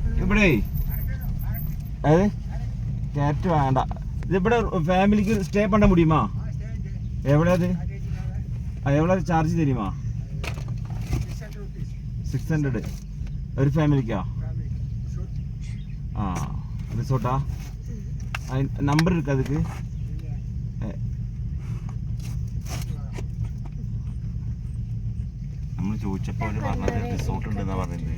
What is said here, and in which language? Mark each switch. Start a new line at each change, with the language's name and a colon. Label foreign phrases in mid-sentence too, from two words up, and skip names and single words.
Tamil: ഇവിടെ அது கேரட் வேண்டாம். இது இப்படி ஃபேமிலிக்கு ஸ்டே பண்ண முடியுமா? எவ்வளவு எவ்வளவு சார்ஜ் தெரியுமா?
Malayalam: 600 ഒരു ഫാമിലിക്കാ?
Tamil: ஆ ரிசார்ட்டா? நம்பர் இருக்கு அதுக்கு?
Malayalam: നമ്മൾ ചോദിച്ചപ്പോൾ അവർ പറഞ്ഞത് റിസോർട്ട് ഉണ്ടെന്നാണ് പറയുന്നത്.